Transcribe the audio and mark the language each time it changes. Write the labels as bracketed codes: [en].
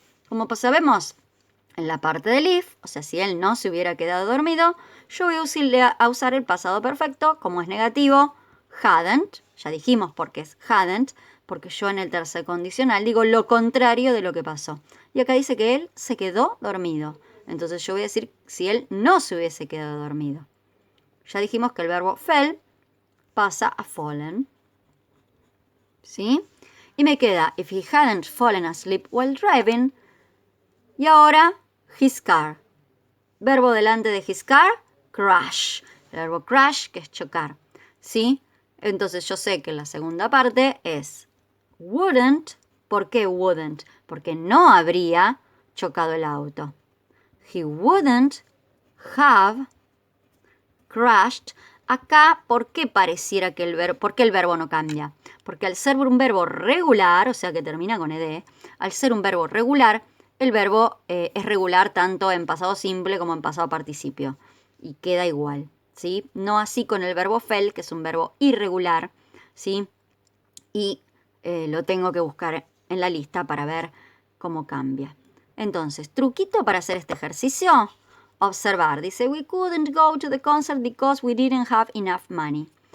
[es] Como sabemos, en la parte del if, o sea, si él no se hubiera quedado dormido, yo voy a usar el pasado perfecto, como es negativo, hadn't, ya dijimos por qué es hadn't, porque yo en el tercer condicional digo lo contrario de lo que pasó. Y acá dice que él se quedó dormido. Entonces yo voy a decir si él no se hubiese quedado dormido. Ya dijimos que el verbo fell pasa a fallen. ¿Sí? Y me queda [en] if he hadn't fallen asleep while driving. [es] Y ahora [en] his car. [es] Verbo delante de his car, crash. El verbo crash, que es chocar. ¿Sí? Entonces yo sé que la segunda parte es wouldn't. ¿Por qué wouldn't? Porque no habría chocado el auto. [en] He wouldn't have crashed. [es] Acá, ¿por qué pareciera que por qué el verbo no cambia? Porque al ser un verbo regular, o sea que termina con ed, al ser un verbo regular, el verbo es regular tanto en pasado simple como en pasado participio. Y queda igual, ¿sí? No así con el verbo fell, que es un verbo irregular, ¿sí? Y lo tengo que buscar en la lista para ver cómo cambia. Entonces, truquito para hacer este ejercicio. Observar. [en] Dice, we couldn't go to the concert because we didn't have enough money.